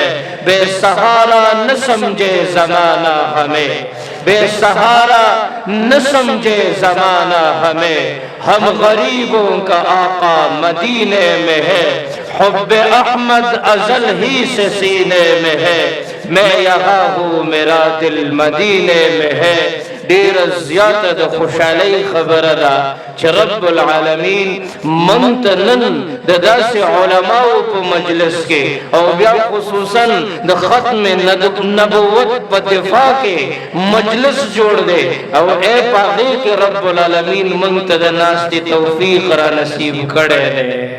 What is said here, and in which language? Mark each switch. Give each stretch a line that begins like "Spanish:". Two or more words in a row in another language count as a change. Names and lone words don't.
Urdu: بے سہارا نہ سمجھے زمانہ ہمیں بے سہارا نہ سمجھے زمانہ ہمیں ہم غریبوں کا آقا مدینے میں ہے. حب احمد ازل ہی سے سینے میں ہے میں یہاں ہوں میرا دل مدینے میں ہے.
Pashto: ډیر زیاته د خوشحالۍ خبره ده چې
Arabic: رب العالمین
Pashto: موږ ته نن د داسې علماو په مجلس کې او بیا خصوصا د ختم نبوت په دفاع کې مجلس جوړ دی او ای په هغې کې
Arabic: رب العالمین
Pashto: موږ ته د ناستې توفیق را نصیب کړی دی.